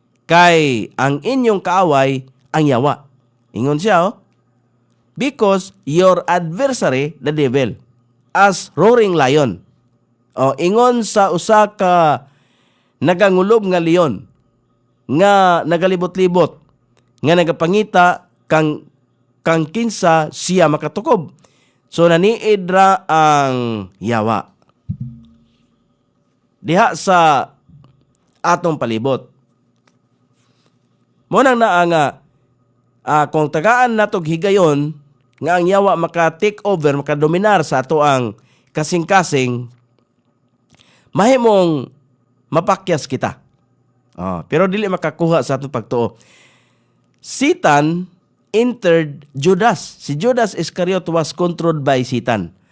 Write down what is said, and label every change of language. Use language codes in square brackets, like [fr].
[ceb] Kay ang inyong kaaway ang yawa. Ingon siya, oh. [en] Because your adversary, the devil, as roaring lion. [ceb] O, ingon sa usa ka nagangulob nga leon, nga nagalibot-libot, nga nagapangita kang kinsa siya makatukob. So, naniid ra ang yawa. Diha sa atong palibot. Munang naa nga, kung tagaan natog higayon, nga ang yawa maka-take over, maka-dominar sa ato ang kasing-kasing, mahimong mapakyas kita. Pero dili makakuha sa atong pagtuo. [en] Satan entered Judas. Si Judas Iscariot was controlled by Satan.